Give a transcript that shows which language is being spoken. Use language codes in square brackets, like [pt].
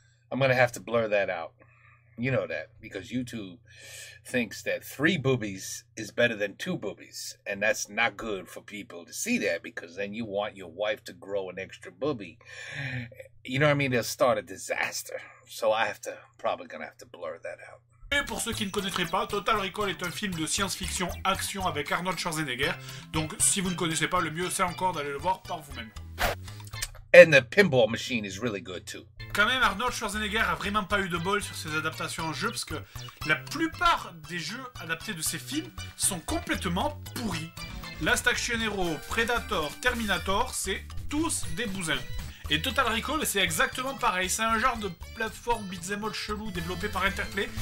[en] I'm gonna have to blur that out. You know that, because YouTube thinks that 3 boobies is better than 2 boobies. And that's not good for people to see that, because then you want your wife to grow an extra boobie. You know what I mean? They'll start a disaster. So probably gonna have to blur that out. [fr] Et pour ceux qui ne connaîtraient pas, Total Recall est un film de science-fiction action avec Arnold Schwarzenegger. Donc si vous ne connaissez pas, le mieux c'est encore d'aller le voir par vous-même. [en] And the pinball machine is really good too. [fr] Quand même, Arnold Schwarzenegger a vraiment pas eu de bol sur ses adaptations en jeu, parce que la plupart des jeux adaptés de ses films sont complètement pourris. Last Action Hero, Predator, Terminator, c'est tous des bousins. Et Total Recall, c'est exactement pareil. C'est un genre de plateforme beat'em all chelou développé par Interplay.